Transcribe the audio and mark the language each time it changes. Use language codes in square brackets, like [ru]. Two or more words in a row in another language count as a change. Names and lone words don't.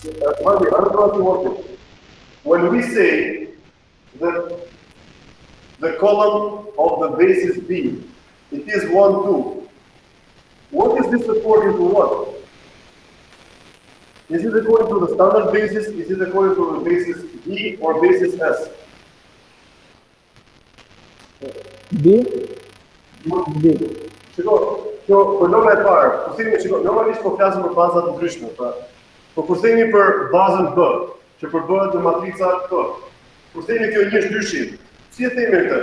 [en] Marvi, I don't know if you want to. When we say that the column of the basis B it is 1, 2. What is this according to what? Is it according to the standard basis? Is it according to the basis B or basis S? B. B. [sq] Për nëma e parë, kur themi që normalisht po flasim për baza të ndryshme, po kur themi për bazën B, që përbëhet në matrica P, kur themi kjo 1/2, si e themi këtë?